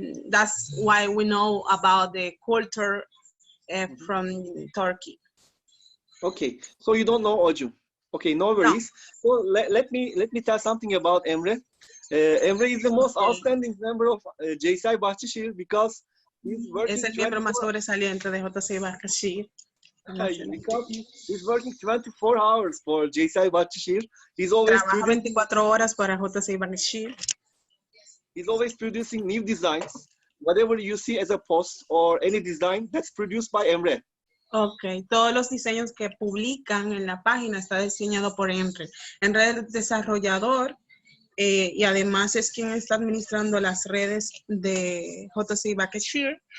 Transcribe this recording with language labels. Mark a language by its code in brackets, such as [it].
[en] That's why we know about the culture from Turkey. Okay, so you don't know Acun. Okay, no worries. No. So let me tell something about Emre. Emre is the most outstanding member of JCI Bahçeşehir because he's working. [es] Es el miembro más sobresaliente de JCI Bahçeşehir. [en] Because he's working 24 hours for JCI Bahçeşehir. He's always [es] trabaja 24 horas para JCI Bahçeşehir. [en] He's always producing new designs. Whatever you see as a post or any design, that's produced by Emre. [es] Ok, todos los diseños que publican en la página está diseñado por Emre. Emre es desarrollador y además es quien está administrando las redes de JCI Bahçeşehir.